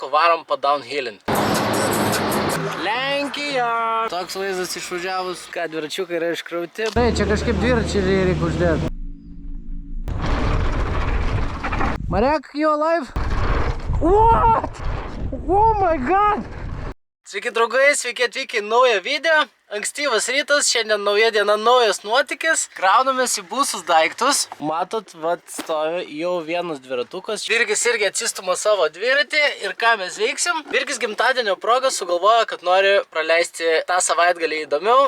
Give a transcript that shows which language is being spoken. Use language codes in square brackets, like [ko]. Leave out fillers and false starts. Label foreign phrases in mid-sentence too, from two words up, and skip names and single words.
[lt] Varom pa downhillint. Lenkija. Toks vaizdas išvažiavus, ką dviračiukai yra iškrauti. Tai čia kažkaip dviračiai reikia uždėti. [en] Marek, you alive? What? Oh my god! [lt] Sveiki draugai, sveiki atvykę į naują video. Ankstyvas rytas, šiandien nauja diena, naujas nuotykis. Kraunamės į būsus daiktus. Matot, vat stovi jau vienas dviratukas. Virgis irgi atsistuma savo dviratį. Ir ką mes veiksim? Virgis gimtadienio proga sugalvojo, kad nori praleisti tą savaitgalį įdomiau.